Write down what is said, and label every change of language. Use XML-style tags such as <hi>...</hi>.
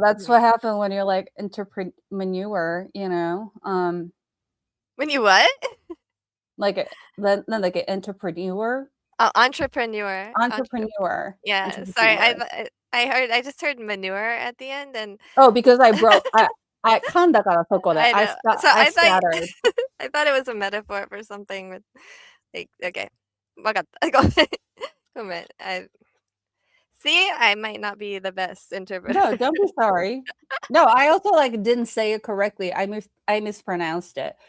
<en>That's what happened when you're like entrepreneur, you know? when you what? Like,</en> <ja>なんだっけ、</ja> <en>entrepreneur? Oh, entrepreneur. Entrepreneur. Yeah, sorry. I just heard manure at the end, and Oh, because I</en> <ja>噛んだからそこで。</ja> <en>I know. So I I thought stuttered. I thought it was a metaphor for something with like okay.</en> <ja>わかった。ごめん。ごめん。</ja> <en>See, I might not be the best interpreter. No, don't be sorry. No, I also like didn't say it correctly. I mispronounced it.</en>